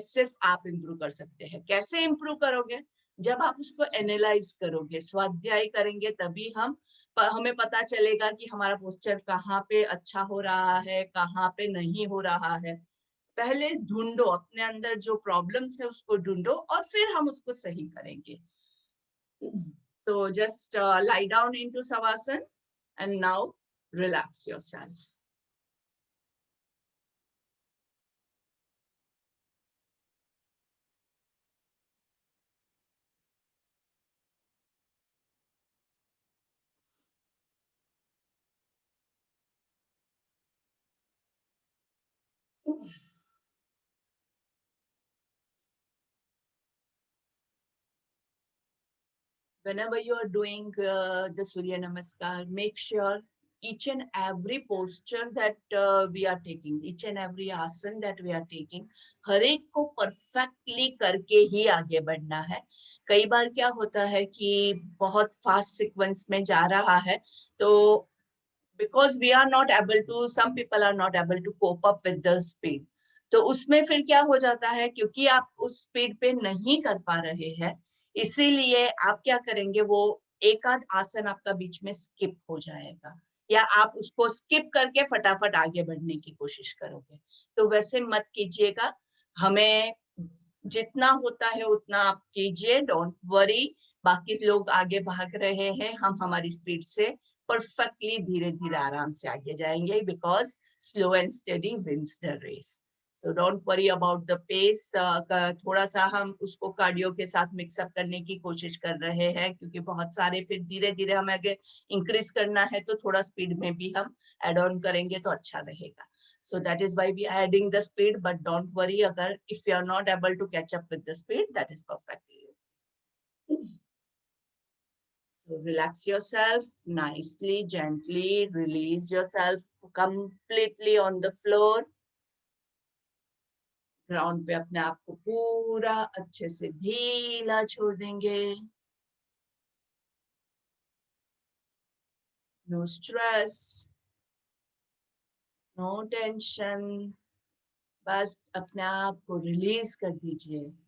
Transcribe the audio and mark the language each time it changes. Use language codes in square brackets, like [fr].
[hi] सिर्फ आप इम्प्रूव कर सकते हैं। कैसे इम्प्रूव करोगे? जब आप उसको एनालाइज करोगे, स्वाध्याय करेंगे, तभी हमें पता चलेगा कि हमारा पोस्चर कहाँ पे अच्छा हो रहा है, कहाँ पे नहीं हो रहा है। पहले ढूंढो, अपने अंदर जो प्रॉब्लम्स है उसको ढूंढो और फिर हम उसको सही करेंगे। [en] So just lie down into Savasana and now relax yourself. Whenever you are doing the Surya Namaskar, make sure each and every posture that we are taking, each and every asana that we are taking, [hi] हर एक को perfectly करके ही आगे बढ़ना है। कई बार क्या होता है कि बहुत फास्ट सीक्वेंस में जा रहा है, तो [en] because we are not able to, some people are not able to cope up with the speed, [hi] तो उसमें फिर क्या हो जाता है, क्योंकि आप उस स्पीड पे नहीं कर पा रहे हैं, इसीलिए आप क्या करेंगे, वो एक आध आसन आपका बीच में स्किप हो जाएगा, या आप उसको स्किप करके फटाफट आगे बढ़ने की कोशिश करोगे। तो वैसे मत कीजिएगा। हमें जितना होता है उतना आप कीजिए, [en] Don't worry. [hi] बाकी लोग आगे भाग रहे हैं, हम हमारी स्पीड से परफेक्टली धीरे धीरे आराम से आगे जाएंगे, [en] Because slow and steady wins the race. So don't worry about the pace. [hi] थोड़ा सा हम उसको कार्डियो के साथ मिक्सअप करने की कोशिश कर रहे हैं, क्योंकि बहुत सारे फिर धीरे धीरे हमें आगे इंक्रीज करना है, तो थोड़ा स्पीड में भी हम एड ऑन करेंगे तो अच्छा रहेगा। [en] So that is why we are adding the speed, but don't worry, agar if you are not able to catch up with the speed, that is perfectly okay. So relax yourself nicely, gently, release yourself completely on the floor. [hi] Ground पे अपने आप को पूरा अच्छे से ढीला छोड़ देंगे। [en] No stress, no tension, [hi] बस अपने आप को रिलीज कर दीजिए।